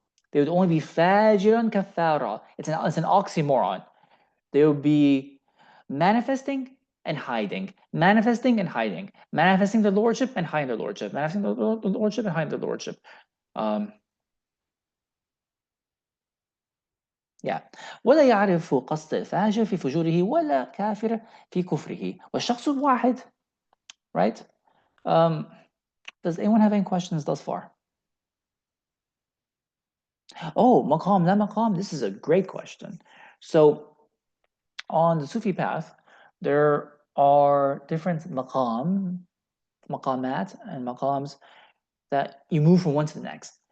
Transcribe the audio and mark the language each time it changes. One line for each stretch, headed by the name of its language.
English: They would only be fajiran kathara. It's an oxymoron. They would be manifesting and hiding, manifesting and hiding, manifesting the lordship and hiding the lordship, manifesting the lordship and hiding the lordship.
Arabic: ولا يعرف قصد الفاجر في فجوره ولا كافر في كفره والشخص الواحد.
English: Right? Does anyone have any questions thus far? Oh, maqam la maqam. This is a great question. So on the Sufi path, there are different maqamat and maqams that you move from one to the next.